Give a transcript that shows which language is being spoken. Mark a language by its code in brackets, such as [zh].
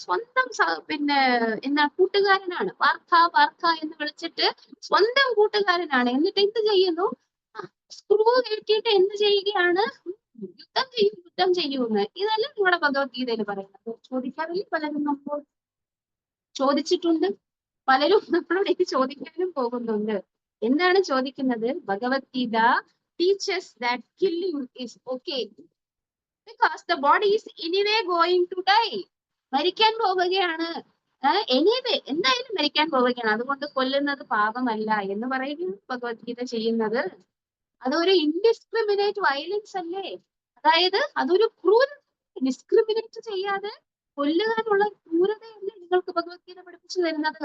[ml] സ്വന്തം എന്താ കൂട്ടുകാരനാണ്. വാർത്ത എന്ന് വിളിച്ചിട്ട് സ്വന്തം കൂട്ടുകാരനാണ്. എന്നിട്ട് എന്ത് ചെയ്യുന്നു? സ്ക്രൂ കയറ്റിയിട്ട് എന്ത് ചെയ്യുകയാണ്? യുദ്ധം ചെയ്യൂന്ന്. ഇതല്ല നിങ്ങളുടെ ഭഗവത്ഗീതയിൽ പറയുന്നത്. ചോദിക്കാറില്ല പലരും? നമ്മൾ ചോദിച്ചിട്ടുണ്ട്, പലരും നമ്മളോടേക്ക് ചോദിക്കാനും പോകുന്നുണ്ട്. എന്താണ് ചോദിക്കുന്നത്? Bhagavad Gita [en] teaches that killing is okay because the body is anyway going to die. [ml] മരിക്കാൻ പോവുകയാണ്, എനിവേ എന്തായാലും മരിക്കാൻ പോവുകയാണ്, അതുകൊണ്ട് കൊല്ലുന്നത് പാപമല്ല എന്ന് പറയുകയാണ് ഭഗവത്ഗീത ചെയ്യുന്നത്. അതൊരു ഇൻഡിസ്ക്രിമിനേറ്റ് വയലൻസ് അല്ലേ? അതായത് അതൊരു ക്രൂര, ഡിസ്ക്രിമിനേറ്റ് ചെയ്യാതെ കൊല്ലുവാനുള്ള ക്രൂരതയല്ലേ നിങ്ങൾക്ക് ഭഗവത്ഗീത പഠിപ്പിച്ചു തരുന്നത്?